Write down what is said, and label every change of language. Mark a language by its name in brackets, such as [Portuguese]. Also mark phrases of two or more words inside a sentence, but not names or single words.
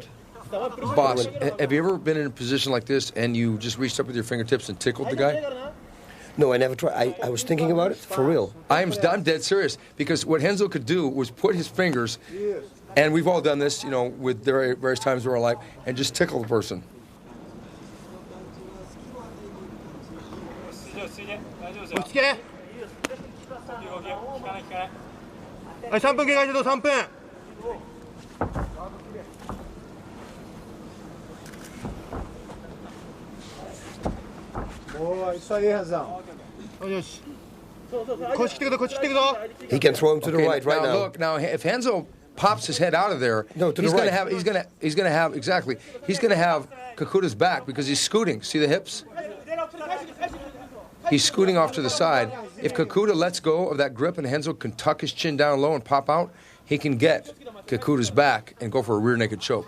[English] Boss, have you ever been in a position like this and you just reached up with your fingertips and tickled the guy? No, I never tried. I was thinking about it, for real. I'm dead serious, because what Renzo could do was put his fingers, and we've all done this, with various times in our life, and just tickle the person. [Japanese] 落ち着け。はい、3分経過してどう3分。おー、 [Portuguese] isso aí, Renzão. [Japanese] よし。腰来てくぞ、腰来てくぞ。 [English] He can throw him to the right now. now. Look, now if Renzo pops his head out of there, no, to he's the going right. to have he's going to have exactly. He's going to have Kakuta's back because he's scooting. See the hips? He's scooting off to the side. If Kakuta lets go of that grip and Renzo can tuck his chin down low and pop out, he can get Kakuta's back and go for a rear naked choke.